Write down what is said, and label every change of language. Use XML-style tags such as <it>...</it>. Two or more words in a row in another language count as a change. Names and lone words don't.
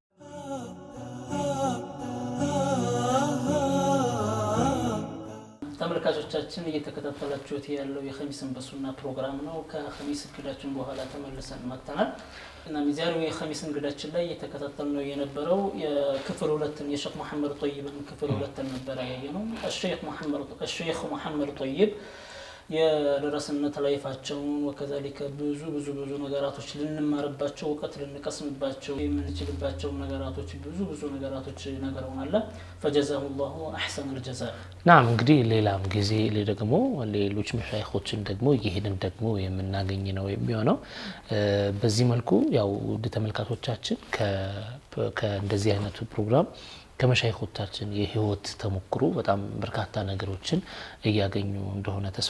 <am>ተመልካቾቻችን እየተከታተላችሁት ያለው የኸሚስን በሱና ፕሮግራም ነው። ከኸሚስ እንግዳችን በኋላ ተመልሰን መጥተናል እና ዛሬው የኸሚስ እንግዳችን ላይ እየተከታተልነው የነበረው የክፍል 2 የሼኽ መሐመድ ጠይብን ክፍል 2 ነበር ያየነው። الشيخ محمد طيب የደረስነት ላይፋቸውን ወከዛሊከ ብዙ ነገራቶች ልንማርባቸው ወቀት ልንቀስምባቸው የምንችልባቸው ነገራቶች ብዙ ነገራቶች ነገሩናል።</am> <ar>فجزاه الله احسن الجزاء።</ar> <am>ናም እንግዲህ ሌላም ጊዜ ደግሞ ሌሎች መሻይኾችን ደግሞ ይሄንን ደግሞ የምናገኝ ነው የሚሆነው። በዚህ መልኩ ያው ተመልካቾቻችን ከእንደዚህ አይነቱ ፕሮግራም ከመሻይኾቻችን የህይወት ተሞክሮ በጣም በርካታ ነገሮችን እያገኙ እንደሆነ ተስፋ</am>